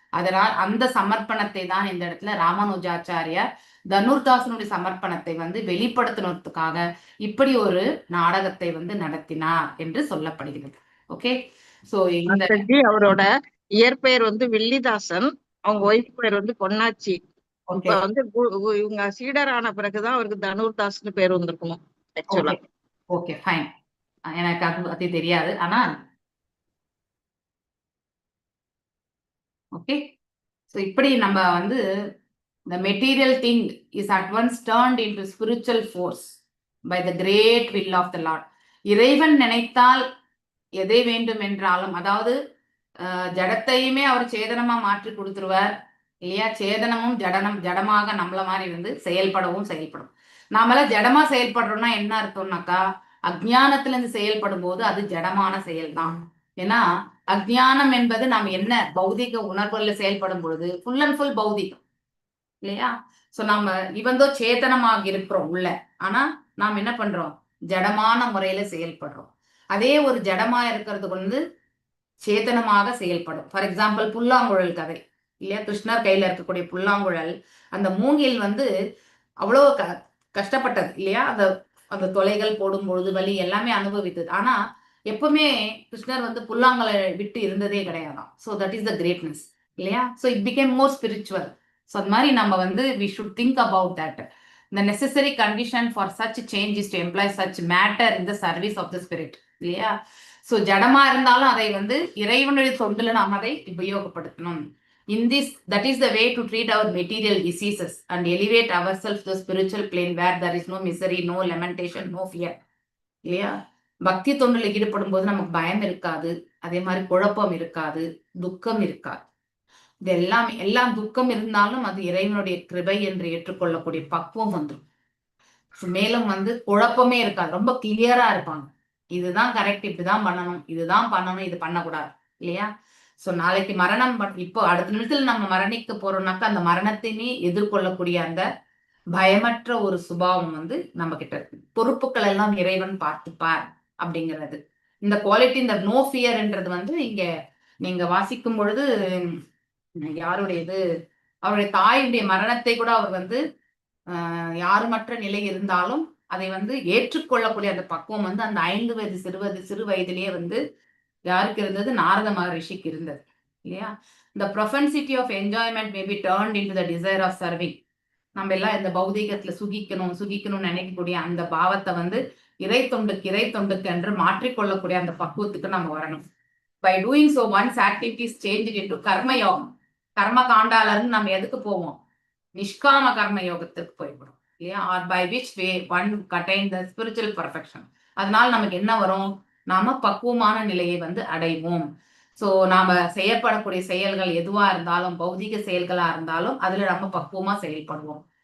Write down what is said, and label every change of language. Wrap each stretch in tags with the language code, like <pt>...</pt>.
<ta>அதனால் அந்த சமர்ப்பணத்தை தான் இந்த இடத்துல ராமானுஜாச்சாரியார் தனுர்தாசனுடைய சமர்ப்பணத்தை வந்து வெளிப்படுத்தினதுக்காக இப்படி ஒரு நாடகத்தை வந்து நடத்தினார் என்று சொல்லப்படுகிறது. ஓகே, சோ இந்த அவரோட இயற்பெயர் வந்து வில்லிதாசன், அவங்க ஒய்ஃப் பேர் வந்து பொன்னாச்சி. இப்ப வந்து இவங்க சீடரான பிறகுதான் அவருக்கு தனுர்தாஸ்னு பேர் வந்திருக்கணும் ஆக்சுவலா. ஓகே ஃபைன், எனக்கு அது பத்தி தெரியாது. ஆனா ஓகே, சோ இப்படி நம்ம வந்து</ta> <en>the material thing is at once turned into spiritual force by the great will of the Lord.</en> <ta>இறைவன் நினைத்தால் எதை வேண்டும் என்றாலும், அதாவது ஜடத்தையுமே அவர் சேதனமா மாற்றி கொடுத்துருவார் இல்லையா. சேதனமும் ஜடமாக நம்மள மாதிரி வந்து செயல்படும். நாமள ஜடமா செயல்படுறோம்னா என்ன அர்த்தம்னாக்கா, அஜ்ஞானத்துல இருந்து செயல்படும் போது அது ஜடமான செயல் தான். ஏன்னா அஜ்ஞானம் என்பது நாம் என்ன பௌதிக உணர்வுகள்ல செயல்படும் பொழுது</ta> <en>full and full</en> <ta>பௌதிகம் இல்லையா. சோ நம்ம இவந்தோ சேதனமாக இருக்கிறோம் உள்ள, ஆனா நாம் என்ன பண்றோம், ஜடமான முறையில செயல்படுறோம். அதே ஒரு ஜடமா இருக்கிறது வந்து சேதனமாக செயல்படும். ஃபார் எக்ஸாம்பிள் புல்லாங்குழல் கதை இல்லையா, கிருஷ்ணர் கையில இருக்கக்கூடிய புல்லாங்குழல், அந்த மூங்கில் வந்து அவ்வளோ கஷ்டப்பட்டது இல்லையா. அந்த தொலைகள் போடும் பொழுது வலி எல்லாமே அனுபவித்தது. ஆனா எப்பவுமே கிருஷ்ணர் வந்து புல்லாங்குழலை விட்டு இருந்ததே கிடையாதான்.</ta> <en>so that is the greatness</en> <ta>இல்லையா.</ta> <en>So it became more spiritual. So</en> <ta>அது மாதிரி நம்ம வந்து</ta> <en>We should think about that. The necessary condition for such change is to employ such matter in the service of the spirit</en> <ta>இல்லையா. So ஜடமா இருந்தாலும் அதை வந்து இறைவனுடைய தொண்டுல நாம் அதை உபயோகப்படுத்தணும்.</ta> <en>In this, that is the way to treat our material diseases and elevate ourselves to the spiritual plane where there is no misery, no lamentation, no fear</en> <ta>இல்லையா. பக்தி தொண்டுல ஈடுபடும் போது நமக்கு பயம் இருக்காது, அதே மாதிரி குழப்பம் இருக்காது, துக்கம் இருக்காது. இது எல்லாம் துக்கம் இருந்தாலும் அது இறைவனுடைய கிருபை என்று ஏற்றுக்கொள்ளக்கூடிய பக்குவம் வந்துடும். மேலும் வந்து குழப்பமே இருக்காது, ரொம்ப கிளியரா இருப்பாங்க. இதுதான் கரெக்ட், இப்படிதான் பண்ணணும், இதுதான் பண்ணணும், இது பண்ணக்கூடாது இல்லையா. சோ நாளைக்கு மரணம், இப்போ அடுத்த நிமிஷத்துல நம்ம மரணிக்க போறோம்னாக்கா அந்த மரணத்தையுமே எதிர்கொள்ளக்கூடிய அந்த பயமற்ற ஒரு சுபாவம் வந்து நம்ம கிட்ட இருக்கு. பொறுப்புகள் எல்லாம் இறைவன் பார்த்துப்பார் அப்படிங்கிறது. இந்த குவாலிட்டி, இந்த நோ ஃபியர்ன்றது வந்து இங்க நீங்க வாசிக்கும் பொழுது யாருடையது, அவருடைய தாயுடைய மரணத்தை கூட அவர் வந்து யாருமற்ற நிலை இருந்தாலும் அதை வந்து ஏற்றுக்கொள்ளக்கூடிய அந்த பக்குவம் வந்து அந்த 5 வயது சிறு வயதிலேயே வந்து யாருக்கு இருந்தது, நாரத மகரிஷிக்கு இருந்தது இல்லையா.</ta> <en>The propensity of enjoyment may be turned into the desire of serving.</en> <ta>நம்ம எல்லாம் இந்த பௌதிகத்துல சுகிக்கணும்னு நினைக்கக்கூடிய அந்த பாவத்தை வந்து இறை தொண்டுக்கு என்று மாற்றிக்கொள்ளக்கூடிய அந்த பக்குவத்துக்கு நம்ம வரணும்.</ta> <en>By doing so, one's activities changed into karma யோகம்.</en> <ta>கர்ம காண்டால இருந்து நம்ம எதுக்கு போவோம், நிஷ்காம கர்ம யோகத்துக்கு போய்விடும் இல்லையா.</ta> <en>Or by which way one attain the spiritual perfection.</en> <ta>அதனால நமக்கு என்ன வரும், நாம பக்குவமான நிலையை வந்து அடைவோம். சோ நாம செய்யப்படக்கூடிய செயல்கள் எதுவா இருந்தாலும், பௌதிக செயல்களா இருந்தாலும் அதுல நம்ம பக்குவமா செயல்படுவோம்.</ta>